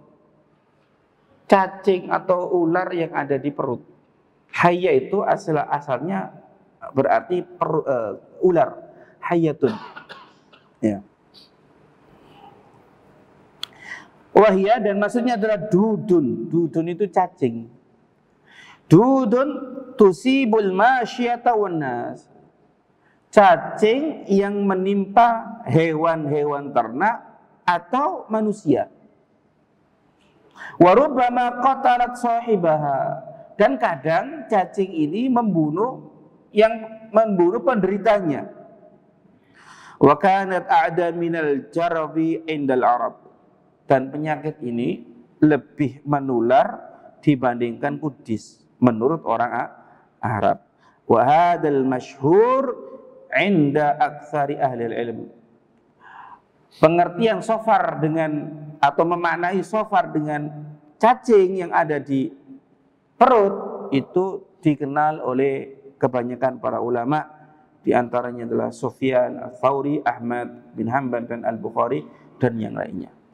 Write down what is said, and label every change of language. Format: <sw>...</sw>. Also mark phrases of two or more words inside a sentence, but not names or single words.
<id>Cacing atau ular yang ada di perut. Hayya itu asalnya berarti ular. Hayyatun. Ya. Wahia, dan maksudnya adalah dudun. Dudun itu cacing.</id> <ar>دود تصيب الماشية والناس.</ar> <id>Cacing yang menimpa hewan-hewan ternak atau manusia.</id> <ar>وربما قتلت صاحبها.</ar> <id>Dan kadang cacing ini membunuh penderitanya.</id> <ar>وكانت أعدى من الجرب عند العرب.</ar> <id>Dan penyakit ini lebih menular dibandingkan kudis menurut orang Arab.</id> <ar>وهذا المشهور عند أكثر أهل العلم.</ar> <id>Pengertian Safar dengan atau memaknai Safar dengan cacing yang ada di perut itu dikenal oleh kebanyakan para ulama, di antaranya adalah Sufyan Ats-Tsauri, Ahmad bin Hanbal dan Al-Bukhari dan yang lainnya.</id>